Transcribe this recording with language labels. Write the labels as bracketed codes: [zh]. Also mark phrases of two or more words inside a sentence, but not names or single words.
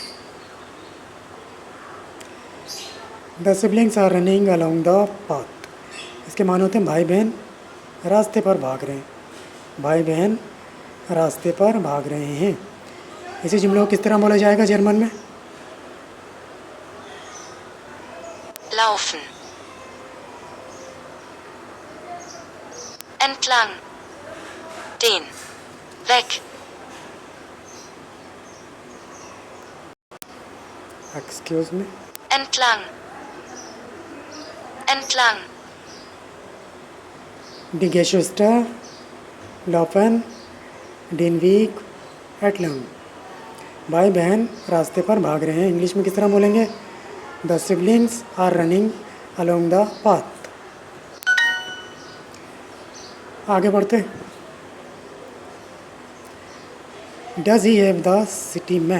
[en] The siblings are running along the path. [ur] اس کے معنی ہوتے ہیں بھائی بہن راستے پر بھاگ رہے ہیں. بھائی بہن راستے پر بھاگ رہے ہیں. اسی جملے کو کس طرح بولا جائے گا جرمن میں? [de] Laufen. Entlang. Den. Weg. [en] Excuse me. [de] Entlang. Entlang. Die Geschwister laufen den Weg entlang। [ur] بھائی بہن راستے پر بھاگ رہے ہیں۔ انگلش میں کس طرح بولیں گے? [en] The siblings are running along the path. [ur] آگے بڑھتے ہیں. [en] Does he have the city map?